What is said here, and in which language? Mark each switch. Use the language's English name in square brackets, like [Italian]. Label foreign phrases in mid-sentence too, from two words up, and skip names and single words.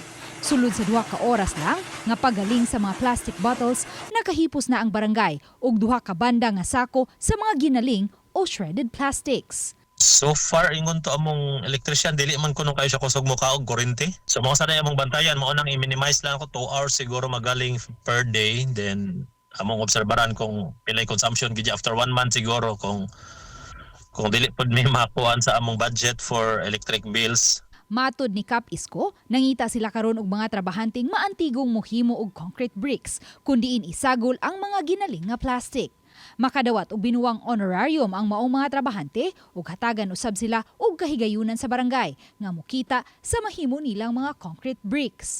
[Cebuano] Sulod sa 2 ka oras lang nga pagaling sa mga [English] plastic bottles, [Cebuano] nakahipos na ang barangay ug 2 ka banda nga sako sa mga ginaling o [English] shredded plastics. So far, [Cebuano] ingon to among electrician, dili man kuno kayo siya kusog mo ka og kurente. So mga sanay among bantayan, mao nang i-minimize lang ako 2 hours siguro magaling [English] per day. [Cebuano] Then among obserbaran kung pilay consumption gid after 1 month siguro kung dili pud may makuan sa among budget [English] for electric bills. [Cebuano] Matod ni Cap Isko, nangita sila karon og mga trabahanting maantigong mohimo og [English] concrete bricks [Cebuano] kundiin isagol ang mga ginaling nga plastic. Makadawat og binuwang honorarium ang maong mga trabahante ug hatagan usab sila og kahigayunan sa barangay nga mukita sa mahimo nilang mga [English] concrete bricks.